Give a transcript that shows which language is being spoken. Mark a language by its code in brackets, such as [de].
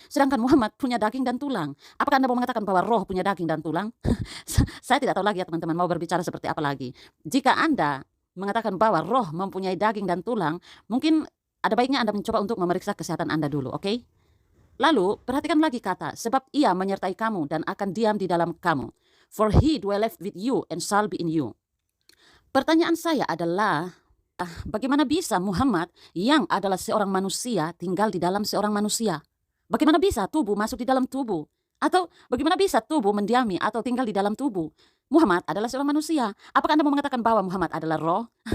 [id] Sedangkan Muhammad punya daging dan tulang. Apakah Anda mau mengatakan bahwa roh punya daging dan tulang? Saya tidak tahu lagi ya teman-teman, mau berbicara seperti apa lagi. Jika Anda mengatakan bahwa roh mempunyai daging dan tulang, mungkin ada baiknya Anda mencoba untuk memeriksa kesehatan Anda dulu, oke? Lalu, perhatikan lagi kata, sebab ia menyertai kamu dan akan diam di dalam kamu. [en] For he dwelleth with you and shall be in you. [id] Pertanyaan saya adalah, bagaimana bisa Muhammad yang adalah seorang manusia tinggal di dalam seorang manusia? Bagaimana bisa tubuh masuk di dalam tubuh? Atau bagaimana bisa tubuh mendiami atau tinggal di dalam tubuh? Muhammad adalah seorang manusia. Apakah Anda mau mengatakan bahwa Muhammad adalah roh?